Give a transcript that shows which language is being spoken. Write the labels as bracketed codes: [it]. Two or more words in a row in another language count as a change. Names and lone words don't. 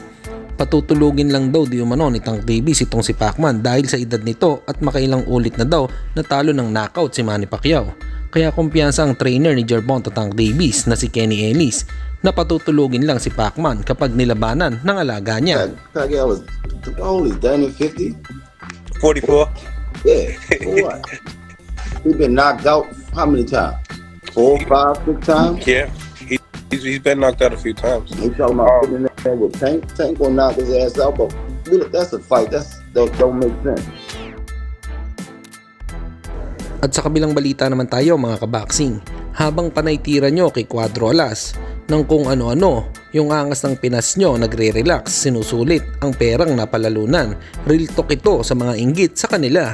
[tl] Patutulugin lang daw di umano ni Tank Davis itong si Pacman dahil sa edad nito at makailang ulit na daw natalo ng knockout si Manny Pacquiao. Kaya kumpiyansa ang trainer ni Gervonta Tank Davis na si Kenny Ellis na patutulugin lang si Pacman kapag nilabanan ng alaga niya. [en] Pacquiao was only done in 50. 44. Yeah, for what? He's been knocked out how many times? 4, 5, 6 times? Yeah, he's been knocked out a few times. He talking about putting in there with Tank. Tank gonna knock his ass out, but that's a fight. That don't make sense. [tl] At sa kabilang balita naman tayo mga kaboxing, habang panay tira nyo kay Cuadro Alas ng kung ano-ano, yung angas ng Pinas nyo nagre-relax, sinusulit ang perang napalalunan. [en] Real talk [tl] ito sa mga inggit sa kanila.